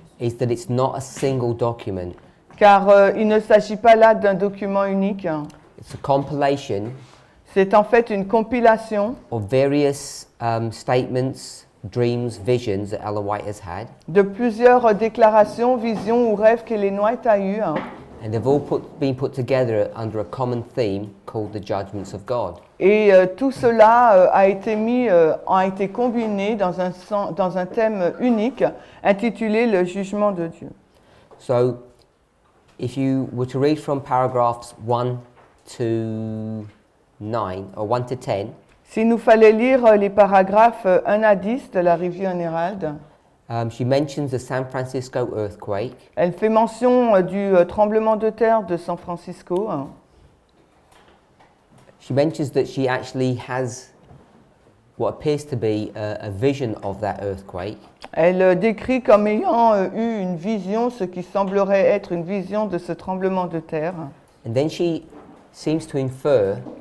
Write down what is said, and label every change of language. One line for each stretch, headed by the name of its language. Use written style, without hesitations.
English: is that it's not a single document.
French: car il ne s'agit pas là d'un document unique.
English: It's a compilation
French: C'est en fait une compilation
English: of various statements, dreams, visions that Ellen White has had.
French: de plusieurs déclarations, visions ou rêves qu'Ellen White a eus.
English: And they've all been put together under a common theme called the judgments of God.
French: Et tout cela a été combiné dans un thème unique intitulé Le jugement de Dieu.
English: So, if you were to read from paragraphs 1 to 9, or 1 to 10,
French: S'il nous fallait lire les paragraphes 1 à 10 de la Review and Herald,
English: she mentions the San Francisco earthquake.
French: elle fait mention du tremblement de terre de San Francisco.
English: She mentions that she actually has what appears to be a vision of that earthquake.
French: Elle décrit comme ayant eu une vision, ce qui semblerait être une vision de ce tremblement de terre.
English: And then she seems to infer